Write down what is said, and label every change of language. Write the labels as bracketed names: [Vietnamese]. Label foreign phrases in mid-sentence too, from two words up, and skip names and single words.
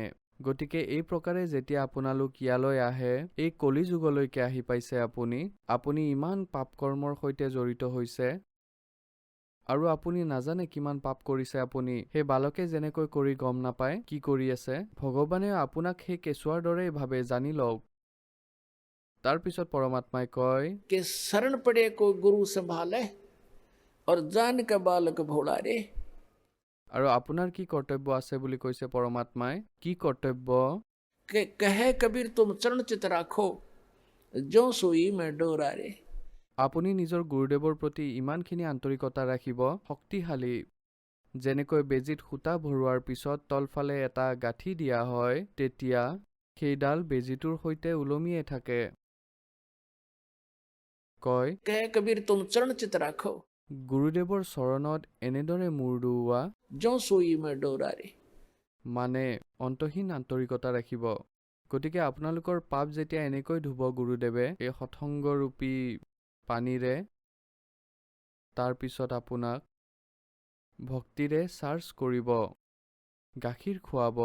[Assamese] গতিকে এই প্ৰকাৰে যেতিয়া আপোনালোক ইয়ালৈ আহে, এই কলি যুগলৈকে আহি পাইছে, আপুনি ইমান পাপ কৰ্মৰ সৈতে জড়িত হৈছে আৰু আপুনি নাজানে কিমান পাপ কৰিছে। আপুনি সেই বালকে যেনেকৈ কৰি গম নাপায় কি কৰি আছে, ভগৱানে আপোনাক সেই কেঁচুৱাৰ দৰেই ভাবে, জানি লওক। তাৰপিছত পৰমাত্মাই কয়, [Hindi] कि शरण पड़े को गुरु संभाले और जान के बालक भोला रे। [Assamese] আৰু আপোনাৰ কি কৰ্তব্য আছে বুলি কৈছে পৰমাত্মাই। কি কৰ্তব্য? [Hindi] कि कहे कबीर तुम चरण चित राखो जो सोई में डोरा रे। [Assamese] আপুনি নিজৰ গুৰুদেৱৰ প্ৰতি ইমানখিনি আন্তৰিকতা ৰাখিব, শক্তিশালী। যেনেকৈ বেজীত সূতা ভৰোৱাৰ পিছত তলফালে এটা গাঁঠি দিয়া হয়, তেতিয়া সেইডাল বেজীটোৰ সৈতে ওলমিয়ে থাকে। কয়, [Hindi] कहे कबीर तुम चरण चित राखो [Assamese] গুৰুদেৱৰ চৰণত এনেদৰে মূৰ দুওৱা, [Hindi] जो सोई में डोरा रे। [Assamese] মানে অন্তহীন আন্তৰিকতা ৰাখিব। গতিকে আপোনালোকৰ পাপ যেতিয়া এনেকৈ ধুব গুৰুদেৱে এই সৎসংগৰূপী পানীৰে, তাৰপিছত আপোনাক ভক্তিৰে চাৰ্জ কৰিব, গাখীৰ খুৱাব।